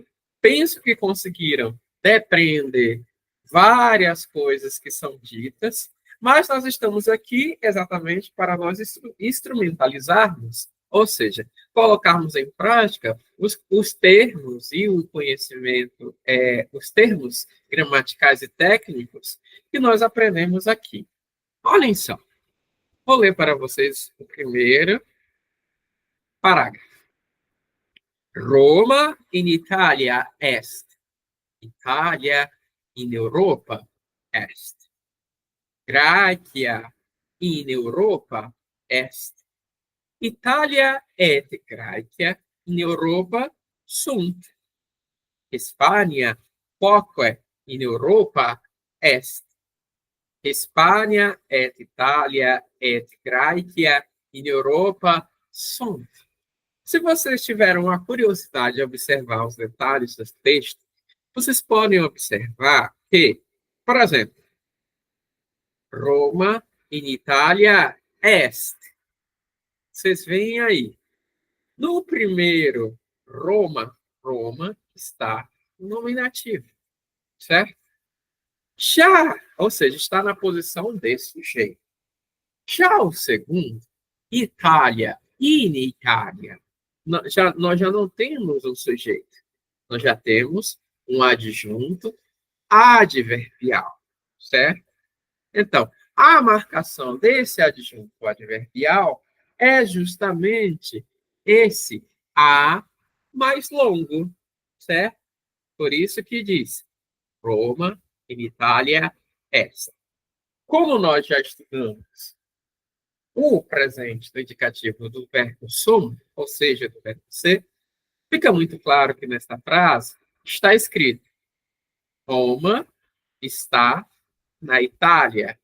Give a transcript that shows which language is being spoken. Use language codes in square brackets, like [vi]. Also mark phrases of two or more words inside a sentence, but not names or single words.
[pt] Penso que conseguiram depreender várias coisas que são ditas, mas nós estamos aqui exatamente para nós instrumentalizarmos, ou seja, colocarmos em prática os termos e o conhecimento, os termos gramaticais e técnicos que nós aprendemos aqui. Olhem só, vou ler para vocês o primeiro parágrafo. [la] Roma in Italia est. Italia in Europa est. Graecia in Europa est. Italia et Graecia in Europa sunt. Hispania quoque in Europa est. Hispania et Italia et Graecia in Europa sunt. [pt] Se vocês tiveram a curiosidade de observar os detalhes desse texto, vocês podem observar que, por exemplo, [la] Roma in Italia est. [pt] Vocês veem aí. No primeiro Roma, Roma está no nominativo, certo? Já, ou seja, está na posição desse jeito. Já o segundo, Itália, [la] in Itália, [pt] nós já não temos um sujeito. Nós já temos um adjunto adverbial, certo? Então, a marcação desse adjunto adverbial é justamente esse a mais longo, certo? Por isso que diz [la] Roma in Italia est. [pt] Como nós já estudamos o presente do indicativo do verbo sum, ou seja, do verbo ser, fica muito claro que nesta frase está escrito Roma está na Itália.